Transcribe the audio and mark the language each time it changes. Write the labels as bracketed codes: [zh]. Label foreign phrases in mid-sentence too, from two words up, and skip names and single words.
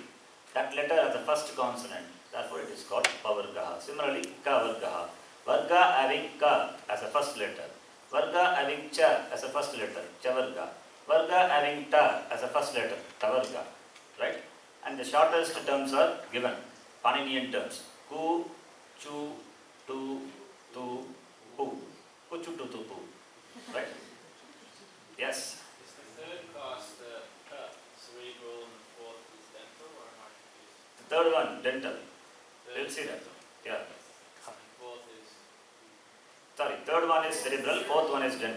[en] That letter as the first consonant, therefore it is called Pavargaha. Similarly, Kavargaha. Varga having Ka as a first letter. Varga having Cha as a first letter, Chavarga. Varga having Ta as a first letter, Tavarga. Right? And the shortest terms are given, Paninian terms. Ku, Chu, Tu, Tu, Pu. Ku, Chu, Tu, Tu, Pu. Right? Yes? Is the third class the cerebral and the fourth is dental, or am I confused? The third one, dental. We'll see that. Yeah. And fourth is... Sorry, third one is cerebral, fourth one is dental.